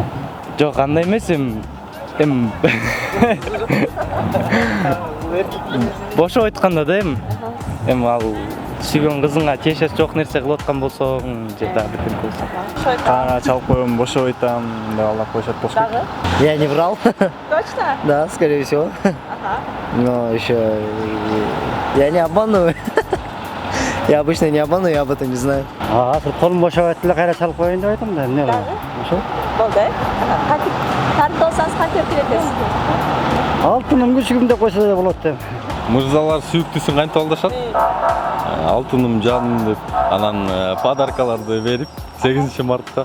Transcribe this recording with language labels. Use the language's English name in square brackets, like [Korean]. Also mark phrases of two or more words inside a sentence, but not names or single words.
[Kyrgyz] Жок, андай эмес, эми бошоп айтканда да эми ал сүйгөн кызыңа тиешеси жок нерсе кылып аткан болсоң же дагы бирдеме болсо. Каана чалып коем, бошоп айтам деп алдап коюшат болуш керек. Дагы? [Russian] Я не врал. Точно? Да, скорее всего. Ага. Но еще я не обманываю. Я обычно не обманываю, я об этом не знаю. [Kyrgyz] азыр колум бошоп айтты эле кайра чалып коеюн деп айтам да, эмне кылам? Ошо. Болду, э? Кантип тартып алсаңыз кантип келетесиз? Алтыным күчүгүм деп койсо да болот деп. Мырзалар сүйүктүүсүн кантип алдашат? Алтыным жаным деп, анан подаркаларды берип 8 мартта.